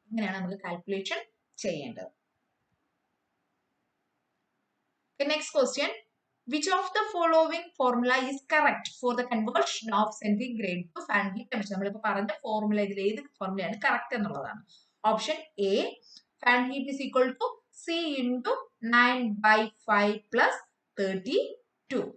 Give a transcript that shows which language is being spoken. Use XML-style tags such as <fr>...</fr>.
<ml>ഇങ്ങനെയാണ് നമ്മൾ കാൽക്കുലേഷൻ ചെയ്യേണ്ടത്. Next question.</ml> <en>Which of the following formula is correct for the conversion of centigrade to Fahrenheit temperature?</en> <ml>നമ്മളിപ്പോൾ പറഞ്ഞ formula ഇതിൽ ഏത് ഫോർമുലയാണ് കറക്റ്റ് എന്നുള്ളതാണ്.</ml> <en>Option A Fahrenheit is equal to C × 9/5 + 32.</en>